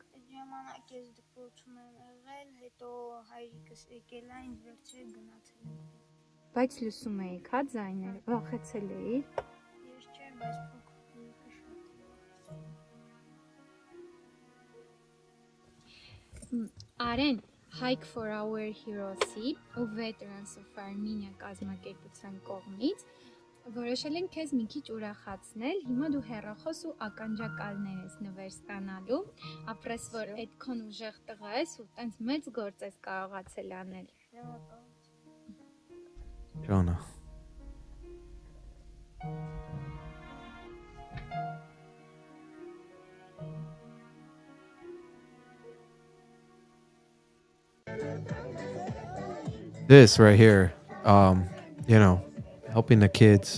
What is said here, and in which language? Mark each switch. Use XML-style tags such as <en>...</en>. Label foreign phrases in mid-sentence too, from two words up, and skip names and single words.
<hy>այդ ժամանակ ես դպրոցում եմ եղել, հետո հայրիկս եկել է ինձ վերջը գնացել եմ։ Բայց լսում էիք, հա, ձայները, վախեցել էիք։ Ես չէ, բայց փոքրիկը շատ։ Արեն, Hayk for our heroes-ի ու Veterans of Armenia կազմակերպության կողմից որոշել են քեզ մի քիչ ուրախացնել, հիմա դու հեռախոս ու ականջակալներ ես նվեր ստանալու, ապրես որ այդքան ուժեղ տղա ես ու տենց մեծ գործ ես կարողացել անել։</hy> <en>Jonah. This right here, helping the kids.</en>